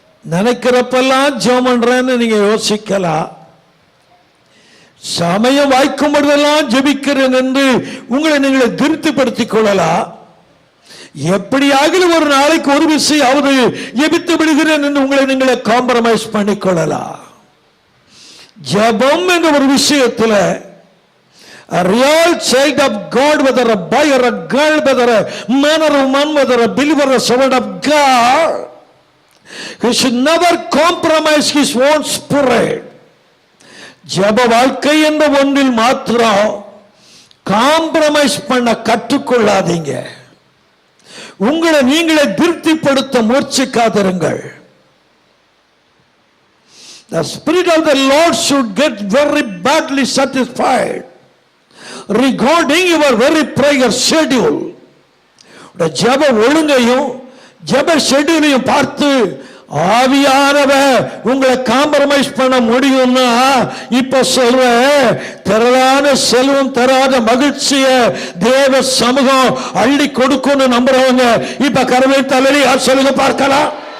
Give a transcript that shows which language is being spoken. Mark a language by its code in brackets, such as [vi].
[ta] நினைக்கிறப்பெல்லாம் ஜெபம் பண்றேன்னு நீங்க யோசிக்கலாம். சமயம் வாய்க்கும் பொழுதெல்லாம் ஜெபிக்கிறேன் என்று உங்களை நீங்களை திருப்திப்படுத்திக் கொள்ளலாம். எப்படியாக ஒரு நாளைக்கு ஒரு விஷயம் ஜெபித்து விடுகிறேன் என்று உங்களை நீங்களை காம்ப்ரமைஸ் பண்ணிக்கொள்ளலாம். ஜெபம் என்ற ஒரு விஷயத்தில் [en] a real child of God, whether a boy or a girl, whether a man or a woman, whether a believer or a servant of God, he should never compromise his own spirit. [ta] ஜெப வாழ்க்கை என்ற ஒன்றில் மாத்திரம் compromise பண்ண கற்றுக்கொள்ளாதீங்க. உங்களை நீங்களே திருப்திப்படுத்த முயற்சிக்காதிருங்கள். [en] The spirit of the Lord should get very badly satisfied regarding your very prayer schedule. [ta] ஜெப ஒழுங்கையும் ஜெப ஷெட்யூலையும் பார்த்து ஆவியானவர் உங்களை காம்ப்ரமைஸ் பண்ண முடியும்னா இப்ப சொல்ற திரளான செல்வம் தராத மகிழ்ச்சிய தேவ சமூகம் அள்ளி கொடுக்கும்னு நம்புறவங்க இப்ப கரவை தலையை சொல்லுங்க பார்க்கலாம்.